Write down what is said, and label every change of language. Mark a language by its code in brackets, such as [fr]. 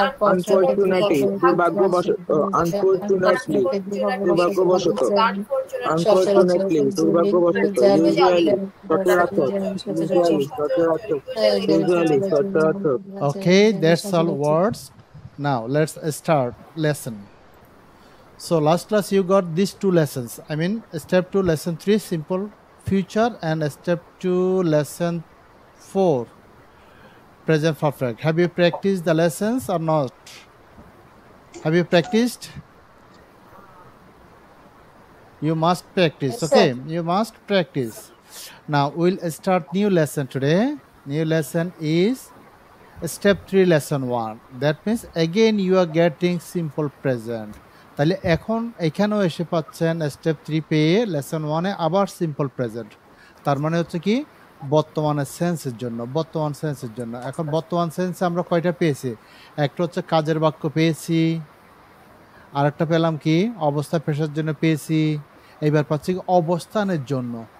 [bn] Unfortunately দুর্ভাগ্যবশত, unfortunately দুর্ভাগ্যবশত, unfortunately দুর্ভাগ্যবশত, ইউজুয়ালি সচরাচর, ইউজুয়ালি সচরাচর, ইউজুয়ালি সচরাচর। [en] Okay, that's all words. Now let's start lesson. So last class you got these two lessons. I mean step 2 lesson 3 simple future and step 2 lesson 4 present perfect. Have you practiced the lessons or not? Have you practiced? You must practice. Yes, Okay, sir. you must practice. Now we'll start new lesson today. New lesson is step 3 lesson 1. That means again you are getting simple present. [bn] তাহলে এখন এখানেও এসে পাচ্ছেন step 3 পেয়ে lesson 1 এ আবার simple present. তার মানে হচ্ছে কি বর্তমানের সেন্সের জন্য, বর্তমান সেন্সের জন্য। এখন বর্তমান সেন্সে আমরা কয়টা পেয়েছি? একটা হচ্ছে কাজের বাক্য পেয়েছি, আরেকটা পেলাম কি অবস্থা পেশার জন্য পেয়েছি, এইবার পাচ্ছি অবস্থানের জন্য।